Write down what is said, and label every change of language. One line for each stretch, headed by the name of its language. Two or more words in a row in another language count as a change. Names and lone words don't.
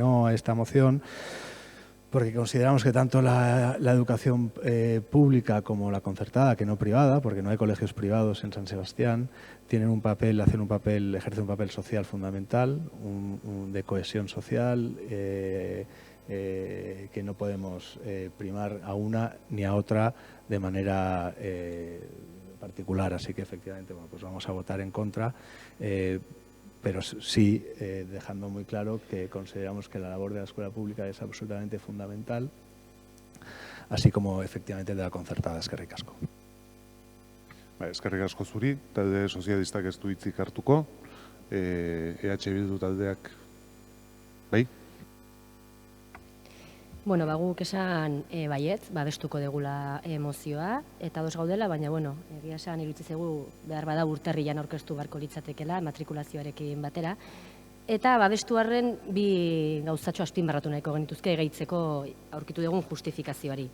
Spanish: no a esta moción, porque consideramos que tanto la educación pública como la concertada, que no privada, porque no hay colegios privados en San Sebastián, ejercen un papel social fundamental, de cohesión social, que no podemos primar a una ni a otra de manera particular. Así que efectivamente, bueno, pues vamos a votar en contra, pero sí dejando muy claro que consideramos que la labor de la escuela pública es absolutamente fundamental, así como efectivamente de la concertada.
Basque: Eskerrik asko. Eskerrik asko zuri, talde sozialistak ez du hitzik hartuko, EH Bildu taldeak, bai? Bueno, guk esan baietz, babestuko degula mozioa, eta ados gaudela, baina, bueno, egia esan iruditzen zaigu behar bada urterrian aurkeztu beharko litzatekeela, matrikulazioarekin batera, eta babestu arren bi gauzatxo azpimarratu nahiko genituzke gehitzeko aurkitu dugun justifikazioari.